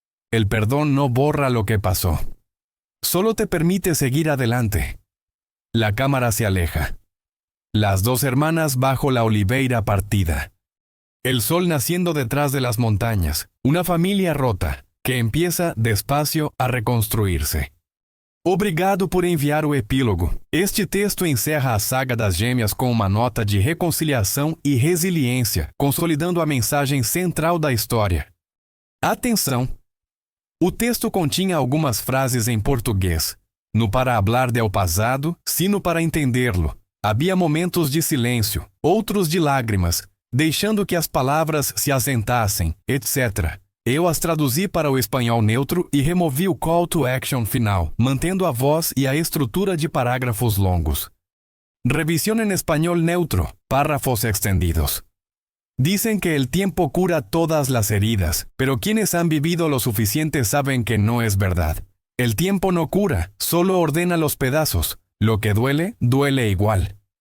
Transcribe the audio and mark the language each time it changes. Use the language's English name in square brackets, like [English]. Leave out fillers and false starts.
[Spanish] El perdón no borra lo que pasó. Solo te permite seguir adelante». La cámara se aleja. Las 2 hermanas bajo la oliveira partida. El sol naciendo detrás de las montañas. Una familia rota, que empieza despacio a reconstruirse. [Portuguese] Obrigado por enviar o epílogo. Este texto encerra a saga das gêmeas com uma nota de reconciliação e resiliência, consolidando a mensagem central da história. Atenção! O texto continha algumas frases em português. [Spanish] No para hablar del pasado, sino para entenderlo. [Portuguese] Havia momentos de silêncio, outros de lágrimas, deixando que as palavras se assentassem, etc. Eu as traduzi para o espanhol neutro e removi o call to action final, mantendo a voz e a estrutura de parágrafos longos. [Spanish] Revisión en español neutro, párrafos extendidos. Dicen que el tiempo cura todas las heridas, pero quienes han vivido lo suficiente saben que no es verdad. El tiempo no cura, solo ordena los pedazos. Lo que duele, duele igual.